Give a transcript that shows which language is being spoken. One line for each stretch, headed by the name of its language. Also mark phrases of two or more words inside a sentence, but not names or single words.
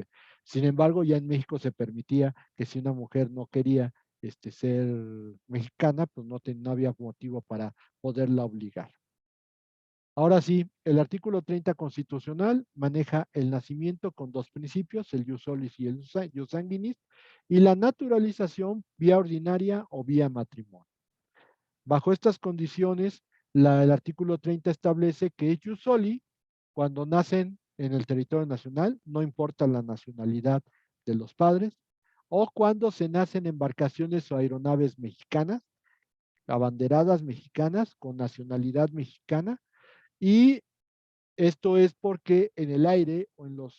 Spanish: Sin embargo, ya en México se permitía que si una mujer no quería ser mexicana, pues no había motivo para poderla obligar. Ahora sí, el artículo 30 constitucional maneja el nacimiento con dos principios, el
Latin: jus solis
Spanish: y el
Latin: jus sanguinis,
Spanish: y la naturalización vía ordinaria o vía matrimonio. Bajo estas condiciones, el artículo 30 establece que es
Latin: jus soli
Spanish: cuando nacen en el territorio nacional, no importa la nacionalidad de los padres, o cuando se nacen embarcaciones o aeronaves mexicanas, abanderadas mexicanas con nacionalidad mexicana, y esto es porque en el aire o